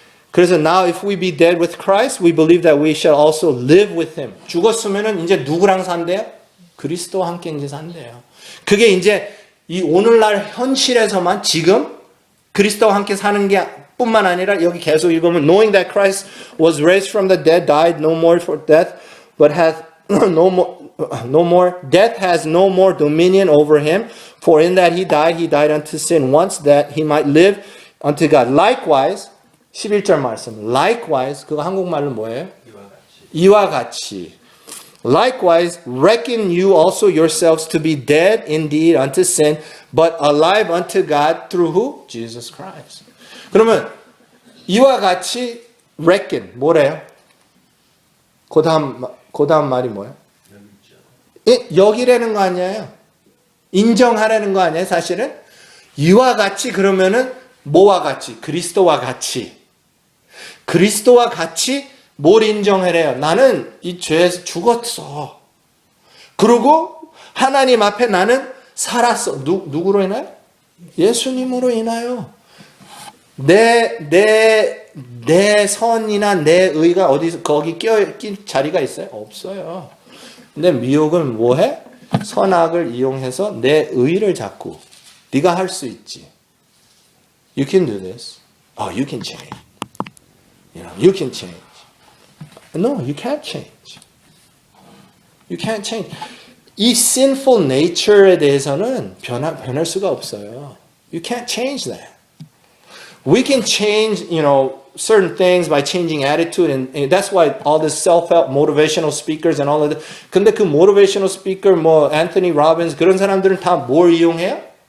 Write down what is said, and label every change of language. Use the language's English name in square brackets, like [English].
[Korean] 그래서 [English] now if we be dead with Christ, we believe that we shall also live with Him. [Korean] 죽었으면은 이제 누구랑 산대요? 그리스도와 함께 이제 산대요. 그게 이제 이 오늘날 현실에서만 지금 그리스도와 함께 사는 게 뿐만 아니라 여기 계속 읽으면 [English] knowing that Christ was raised from the dead, died no more for death, but hath no more death has no more dominion over him. For in that he died unto sin once, that he might live unto God. [Korean] Likewise, 11절 말씀. Likewise, 그거 한국말로 뭐예요? 이와 같이. [English] Likewise, reckon you also yourselves to be dead indeed unto sin, but alive unto God through who? Jesus Christ. [Korean] 그러면 이와 같이 reckon 뭐래요? 그 다음 말이 뭐예요? 여기라는 거 아니에요? 인정하라는 거 아니에요? 사실은 이와 같이 그러면은 뭐와 같이? 그리스도와 같이. 그리스도와 같이 뭘 인정하래요? 나는 이 죄에서 죽었어. 그리고 하나님 앞에 나는 살았어. 누구로 인하여? 예수님으로 인하여. 내 선이나 내 의가 어디서 거기 낄 자리가 있어요? 없어요. 근데 미혹은 뭐해? 선악을 이용해서 내 의를 잡고 네가 할 수 있지. [English] You can do this. Oh, you can change. You can change. No, you can't change. You can't change. [Korean] 이 sinful nature에 대해서는 변할 수가 없어요. [English] You can't change that. We can change, certain things by changing attitude, and that's why all this self-help motivational speakers and all of that. [Korean] 근데 그 motivational speaker, Anthony Robbins 그런 사람들은 다 뭘 이용해요?